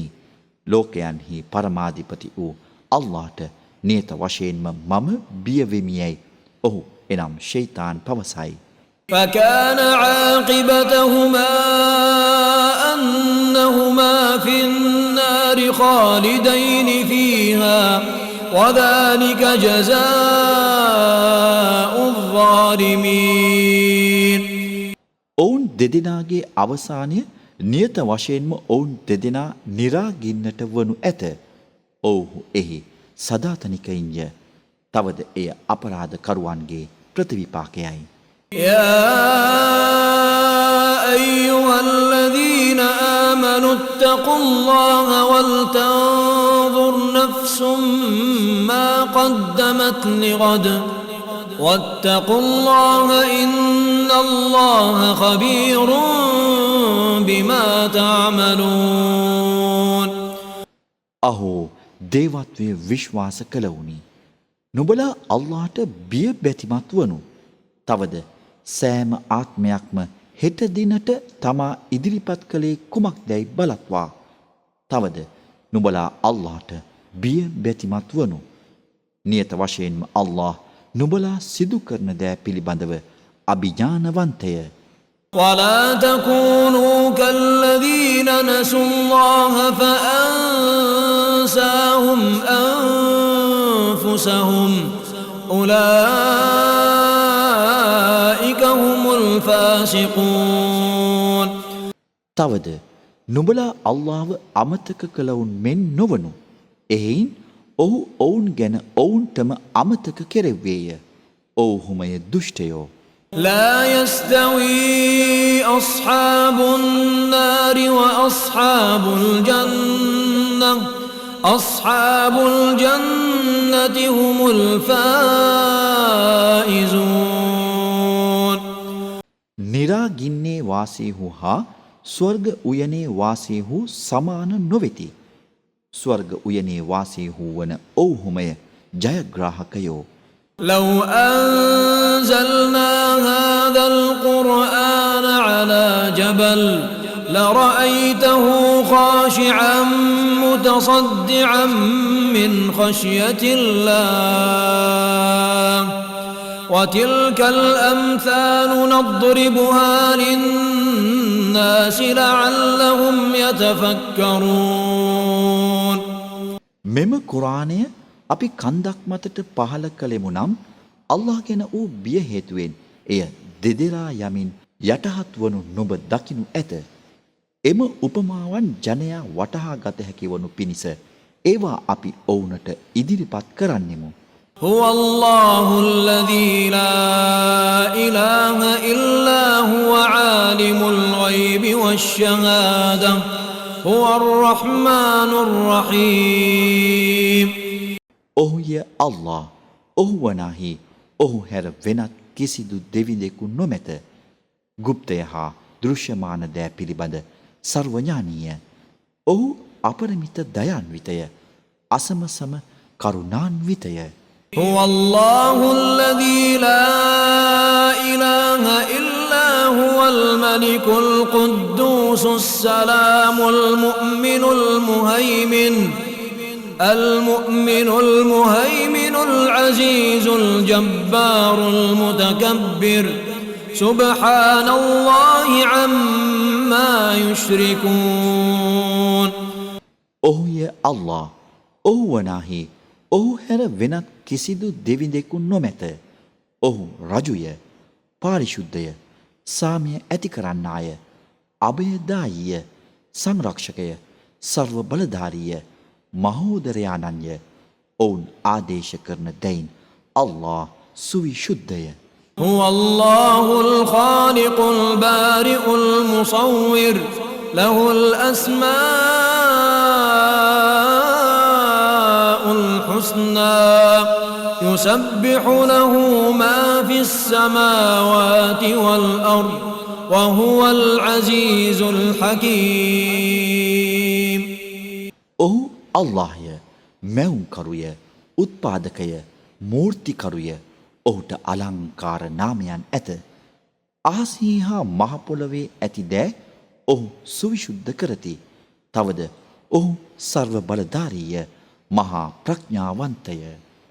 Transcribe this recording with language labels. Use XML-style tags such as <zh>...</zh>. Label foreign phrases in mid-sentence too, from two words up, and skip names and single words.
<si>ලෝකයන්හි පරමාධිපති වූ අල්ලාහට නියත වශයෙන්ම මම බිය වෙමි යයි ඔහු එනම් ෂයිතාන් පවසයි.</si> <ar>فكان عاقبتهما أنهما في النار خالدين فيها وذلك جزاء الظالمين.</ar> <si>ඔවුන් දෙදෙනාගේ අවසානය නියත වශයෙන්ම ඔවුන් දෙදෙනා නිරාගින්නට වනු ඇත. ඔවුහු එහි සදාතනිකයින්ය. තවද එය අපරාධකරුවන්ගේ ප්‍රතිවිපාකයයි.</si> <ar>يا أيها الذين آمنوا اتقوا الله ولتنظر نفس ما قدمت لغد واتقوا الله إن الله خبير بما تعملون.</ar> <si>අහෝ දේවත්වය විශ්වාස කළවුනි. නුඹලා අල්ලාහට බිය බැතිමත් වනු. තවද සෑම ආත්මයක්ම හෙට දිනට තමා ඉදිරිපත් කළේ කුමක්දැයි බලත්වා. තවද නුඹලා අල්ලාහට බිය බැතිමත් වනු. නියත වශයෙන්ම අල්ලාහ් නුඹලා සිදු කරන දෑ පිළිබඳව අභිඥානවන්තය.</si> <ar>ولا تكونوا كالذين نسوا الله فأنساهم أنفسهم أولئك هم الفاسقون.</ar> <si>තවද නුඹලා අල්ලාහව අමතක කළවුන් මෙන් නොවනු. එහෙයින් ඔහු ඔවුන් ගැන ඔවුන්ටම අමතක කෙරෙව්වේය. ඔවුහුමය දුෂ්ටයෝ.</si> <ar>لا يستوي أصحاب النار وأصحاب الجنة أصحاب الجنة هم الفائزون.</ar> <si>නිරාගින්නේ වාසීහු හා ස්වර්ග උයනේ වාසීහු සමාන නොවෙති. ස්වර්ග උයනේ වාසීහු වන ඔවුහුමය ජයග්‍රාහකයෝ.</si> <ar>لو أنزلنا هذا القرآن على جبل لرأيته خاشعا متصدعا من خشية الله وتلك الأمثال نضربها للناس لعلهم يتفكرون.</ar> <si>මෙම කුරාණය අපි කන්දක් මතට පහල කළෙමු නම් අල්ලාහ් ගැන වූ බිය හේතුවෙන් එය දෙදෙලා යමින් යටහත් වනු නුඹ දකිනු ඇත. එම උපමාවන් ජනයා වටහා ගත හැකි වනු පිණිස ඒවා අපි ඔවුනට ඉදිරිපත් කරන්නෙමු.</si> <ar>هو الله الذي لا إله إلا هو عالم الغيب والشهادة هو الرحمن الرحيم.</ar> <si>ඔහුය අල්ලාහ්. ඔහු වනාහි ඔහු හැර වෙනත් කිසිදු දෙවිඳෙකු නොමැත. ගුප්තය හා දෘශ්‍යමාන දෑ පිළිබඳ සර්වඥානීය. ඔහු අපරිමිත දයාන්විතය. අසමසම කරුණාන්විතය.</si> <ar>هو الله الذي لا إله إلا هو الملك القدوس السلام المؤمن المهيمن العزيز الجبار المتكبر سبحان الله عما يشركون.</ar> <si>ඔහුය අල්ලාහ්. ඔහු වනාහි ඔහු හැර වෙනත් කිසිදු දෙවිඳෙකු නොමැත. ඔහු රජුය, පාරිශුද්ධය, සාමය ඇති කරන්නාය, අභයදායීය, සංරක්ෂකය, සර්ව බලධාරීය, මහෝදරයාණන්ය. ඔවුන් ආදේශ කරන දෙයින් අල්ලාහ් සුවිශුද්ධය.</si> <ar>هو الله الخالق البارئ المصور له الأسماء الحسنى يسبح له ما في السماوات والأرض وهو العزيز الحكيم.</ar> <si>ඔහු අල්ලාහ්ය, මැවුම්කරුය, උත්පාදකය, මූර්තිකරුය. ඔහුට අලංකාර නාමයන් ඇත. අහසෙහි හා මහ පොළොවේ ඇති දෑ ඔහු සුවිශුද්ධ කරති. තවද ඔහු සර්ව බලධාරීය, මහා ප්‍රඥාවන්තය.</si>